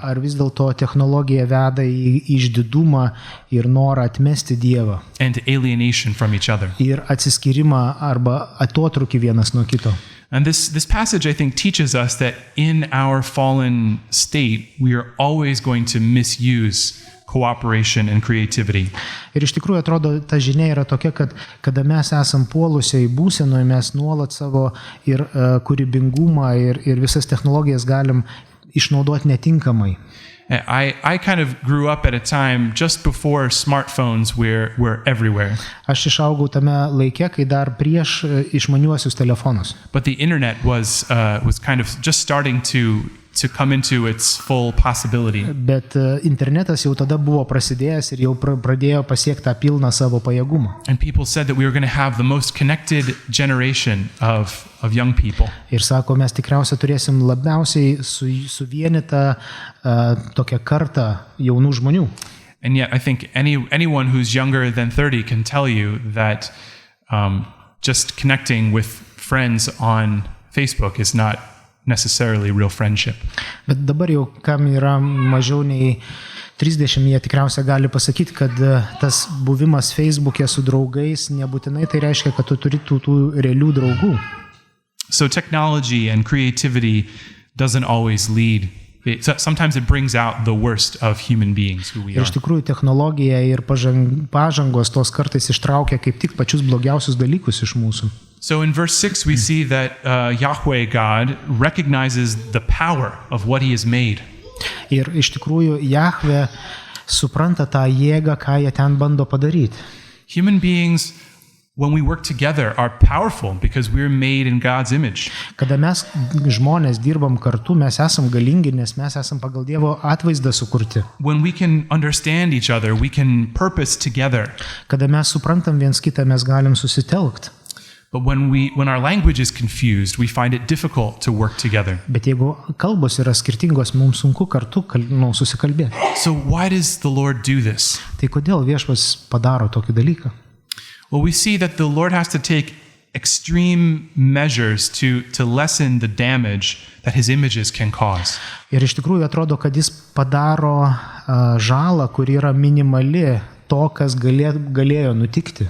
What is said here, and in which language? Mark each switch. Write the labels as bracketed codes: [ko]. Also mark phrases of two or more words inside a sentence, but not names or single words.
[lt] Ar vis dėlto technologija veda į išdidumą ir norą atmesti Dievą? [en] And to alienation from each other. [lt] Ir atsiskyrimą arba atotrūkį vienas nuo kito. [en] And this passage, I think, teaches us that in our fallen state, we are always going to misuse cooperation and creativity. [lt] Ir iš tikrųjų atrodo, ta žinia yra tokia, kad kada mes esam puolusiai būsenoje, mes nuolat savo ir kūrybingumą ir visas technologijas galim išnaudoti netinkamai. [en] I kind of grew up at a time just before smartphones were everywhere. [lt] Aš išaugau tame laike, kai dar prieš išmaniuosius telefonus. [en] But the internet was kind of just starting to come into its full possibility. [lt] Bet internetas jau tada buvo prasidėjęs ir jau pradėjo pasiekti tą pilną savo pajėgumą. [en] And people said that we were going to have the most connected generation of young people. [lt] Ir sako, mes tikriausiai turėsim labiausiai suvienytą tokią kartą jaunų žmonių. [en] And yet I think anyone who's younger than 30 can tell you that just connecting with friends on Facebook is not necessarily real friendship. [lt] Bet dabar jau kam yra mažiau nei 30, jie tikriausiai gali pasakyti, kad tas buvimas Facebook'e su draugais nebūtinai tai reiškia, kad tu turi tų realių draugų. [en] So technology and creativity doesn't always lead. Sometimes it brings out the worst of human beings who we are. [lt] Ir iš tikrųjų technologija ir pažangos tos kartais ištraukia kaip tik pačius blogiausius dalykus iš mūsų. [en] So in verse 6 we see that Yahweh God recognizes the power of what he has made. [lt] Ir iš tikrųjų Jahve supranta tą jėgą, ką jie ten bando padaryti. [en] Human beings, when we work together, are powerful because we're made in God's image. [lt] Kada mes žmonės dirbam kartu, mes esam galingi, nes mes esam pagal Dievo atvaizdą sukurti. [en] When we can understand each other, we can purpose together. [lt] Kada mes suprantam viens kitą, mes galim susitelkti. [en] But when our language is confused, we find it difficult to work together. [lt] Bet jeigu kalbos yra skirtingos, mums sunku kartu susikalbėti. [en] So why does the Lord do this? [lt] Tai kodėl Viešpats padaro tokį dalyką? [en] Well, we see that the Lord has to take extreme measures to lessen the damage that his images can cause. [lt] Ir iš tikrųjų atrodo, kad jis padaro žalą, kuri yra minimali to, kas galėjo nutikti.